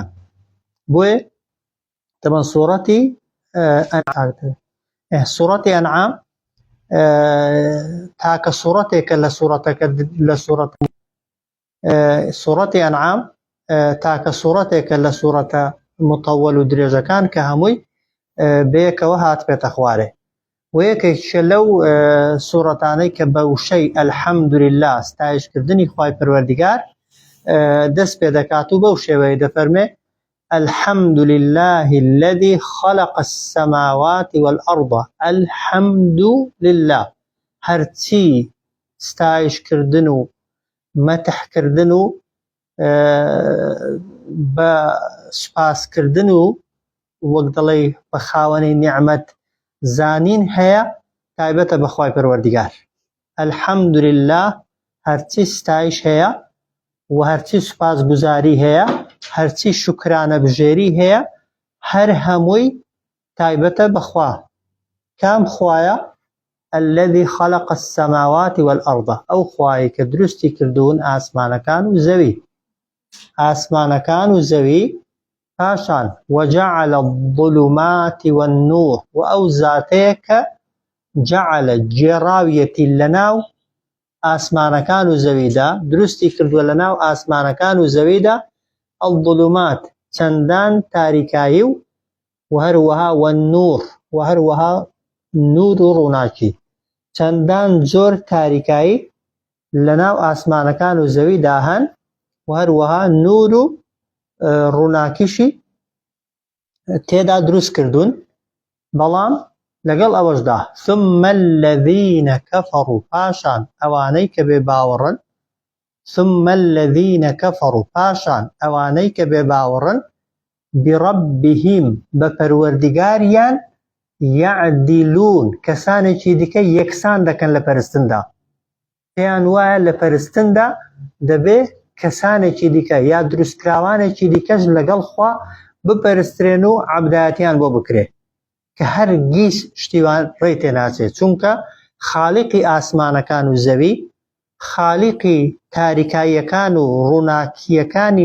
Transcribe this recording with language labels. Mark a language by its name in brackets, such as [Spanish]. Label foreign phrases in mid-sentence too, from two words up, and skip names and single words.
[Central Kurdish] بۆیە تەبعاً سوورەتی ئەنعام تاکە سوورەتێکە لە سوورەتی ئەنعام تاکە سوورەتێکە لە سوورەتە مطەوەل و درێژەکان کە هەمووی بەیەکەوە هاتبێتە خوارێ. و یەکێکیشە لەو سوورەتانەی کە بە وشەی ئەلحەمدولله ستایشکردنی خوای پەروەردیگار دەست پێ دەکات و بەو شێوەیە دەفەرمێ [Arabic] الحمد لله الذي خلق السماوات والأرض. الحمد لله، [Central Kurdish] هەرچی ستایشکردن و مەتحکردن و بە سوپاسکردن و وەک دەڵێ بە خاوەنی نیعمەت زانین هەیە تایبەتە بە خوای پەروەردیگار. الحەمدولله، هەرچی ستایش هەیە و هەرچی سوپاسگوزاری هەیە، هەرچی شوکرانە بژێری هەیە، هەر هەمووی تایبەتە بەخوا. کام خوایە؟ [Arabic] الذي خلق السماوات والأرض، [Central Kurdish] ئەو خوایی کە دروستی کردوون ئاسمانەکان و زەوی، ئاسمانەکان و زەوی. [Arabic] پاشان وجعل الظلمات والنور، [Central Kurdish] و ئەو زاتەیە کە جعل جێڕاویەتی لەناو ئاسمانەکان و زەویدا، دروستی کردووە لەناو ئاسمانەکان و زەویدا الظلمات چەندان تاریکایی و هەروەها والنور، و هەروەها نور و ڕووناکی، چەندان زۆر تاریکایی لەناو ئاسمانەکان و زەویدا هەن و هەروەها نور و ڕووناکیشی تێدا دروست کردوون بەڵام لەگەڵ ئەوەشدا [Arabic] ثم الذين كفروا [Central Kurdish] پاشان ئەوانەی کە بێ باوەڕن [Arabic] ثم الذين كفروا [Central Kurdish] پاشان ئەوانەی کە بێ باوەڕن بربهم بە پەروەردگاریان يعدلون کەسانێکی دیکە یەکسان دەکەن لە پەرستندا پێیان وایە لە پەرستندا دەبێ کەسانێکی دیکە یا دروستکراوانێکی دیکەش لەگەڵ خوا بپەرسترێن و عەبدایەتیان بۆ بکرێ کە هەرگیز شتیوان ڕێی تێناچێت چونکە خاڵیقی ئاسمانەکان و زەوی خاڵیقی تاریکاییەکان و ڕووناکیەکانی